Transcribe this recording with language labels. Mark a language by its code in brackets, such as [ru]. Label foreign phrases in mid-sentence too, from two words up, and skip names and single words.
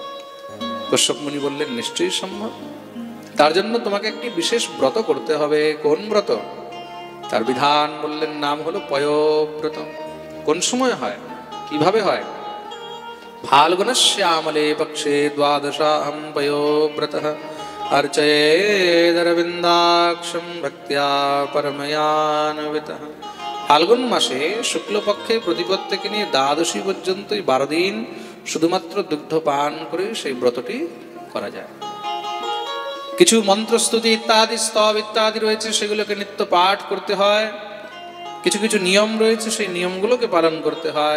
[bn] কশ্যপ মুনি বললেন, নিশ্চয়ই সম্ভব। তার জন্য তোমাকে একটি বিশেষ ব্রত করতে হবে। কোন ব্রত? তার বিধান বললেন, নাম হলো পয়োব্রত। কোন সময় হয়, কিভাবে হয়? [sa] फाल्गुनश्यामले पक्षे द्वादशाहम पयोव्रतः अर्चयेदरविन्दाक्षं भक्त्या परमयान्वितः। [bn] ফাল্গুন মাসে শুক্লপক্ষে প্রতিপদ থেকে নিয়ে দ্বাদশী পর্যন্ত 12 দিন শুধুমাত্র দুগ্ধ পান করে সেই ব্রতটি করা যায়। কিছু মন্ত্রস্তুতি ইত্যাদি স্তব ইত্যাদি রয়েছে, সেগুলোকে নিত্য পাঠ করতে হয়। কিছু কিছু নিয়ম রয়েছে, সেই নিয়মগুলোকে পালন করতে হয়।